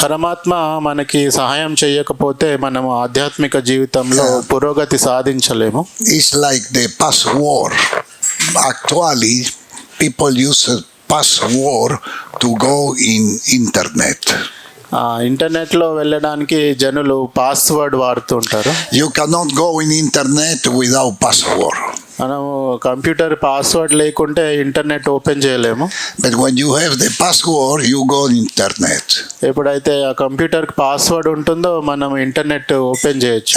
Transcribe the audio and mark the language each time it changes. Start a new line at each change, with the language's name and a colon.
Telugu: పరమాత్మ మనకి సహాయం చేయకపోతే మనము ఆధ్యాత్మిక జీవితంలో పురోగతి సాధించలేము.
English: It's like the password. Actually, people use a password to go in internet.
Telugu: ఇంటర్నెట్లో వెళ్ళడానికి జనులు పాస్వర్డ్ వాడుతుంటారు.
English: You cannot go in internet without password.
Telugu: మనము కంప్యూటర్ పాస్వర్డ్ లేకుంటే ఇంటర్నెట్ ఓపెన్ చేయలేము.
English: But when you have the password, you go on internet.
Telugu: ఎప్పుడైతే ఆ కంప్యూటర్కి password ఉంటుందో మనం ఇంటర్నెట్ ఓపెన్ చేయొచ్చు.